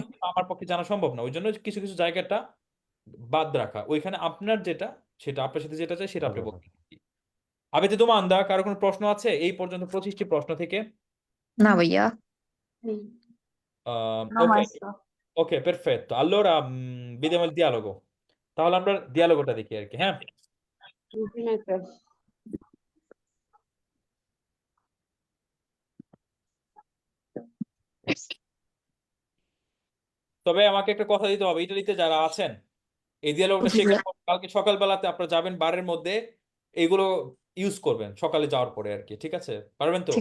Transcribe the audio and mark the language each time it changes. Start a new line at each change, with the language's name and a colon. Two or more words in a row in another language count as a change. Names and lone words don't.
Bangla: answer আমার পক্ষে জানা সম্ভব না ওই জন্য কিছু কিছু জায়গাটা বাদ রাখা ওইখানে আপনার যেটা সেটা আপনার সাথে যেটা চাই সেটা আপনি বলবেন
Italian: Avete domanda?
Bangla: কারো কোনো প্রশ্ন আছে এই পর্যন্ত 25টি প্রশ্ন থেকে No, ভাইয়া
English: okay okay
Italian: perfetto allora vediamo il dialogo
Bangla: তাহলে আমরা dialogoটা দেখি আর কি হ্যাঁ তবে আমাকে একটা কথা দিতে হবে ইটালিতে যারা আছেন এই dialogoটা শেখার পর কালকে সকালবেলাতে আপনারা যাবেন বারের মধ্যে এগুলো ইউজ করবেন সকালে যাওয়ার পরে আর কি ঠিক আছে পারবেন তো